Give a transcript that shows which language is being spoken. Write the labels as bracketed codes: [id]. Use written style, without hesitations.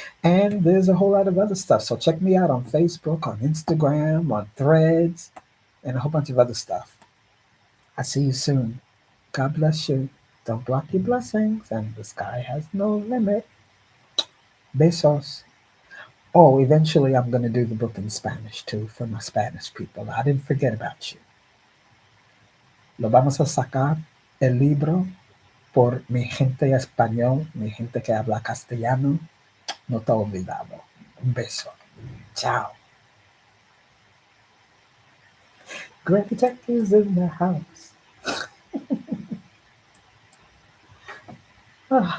[en] And there's a whole lot of other stuff. So check me out on Facebook, on Instagram, on Threads, and a whole bunch of other stuff. I'll see you soon. God bless you. Don't block your blessings, and the sky has no limit. Besos. Oh, eventually I'm going to do the book in Spanish too for my Spanish people. I didn't forget about you. [es] Lo vamos a sacar el libro por mi gente español, mi gente que habla castellano, no te he olvidado. Un beso. Ciao. [en] Greg Tech is in the house.